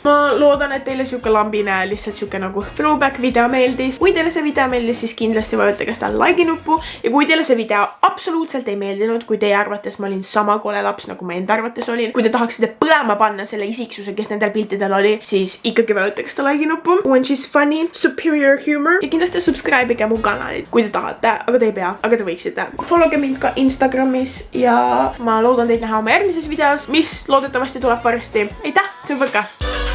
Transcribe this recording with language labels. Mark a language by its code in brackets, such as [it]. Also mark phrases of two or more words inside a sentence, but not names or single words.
[et] Ma loodan, et teile siuke lambine, lihtsalt siuke nagu throwback video meeldis. Kui teile see video meeldis, siis kindlasti vajutage seda like nuppu ja kui teile see video absoluutselt ei meeldinud, kui teie arvates ma olin sama kole laps, nagu ma enda arvates olin, kui te tahaksite põlema panna selle isiksuse, kes nendel piltidel oli, siis ikkagi vajutage seda like nuppu. [en] When she's funny, superior humor [et] ja kindlasti subscribe'ige mu kanalit, kui te tahate, aga te ei pea, aga te võiksite. Followge mind ka Instagramis ja ma loodan teid näha oma järgmises videos, mis loodetavasti tuleb varsti. Aitäh, see on võka!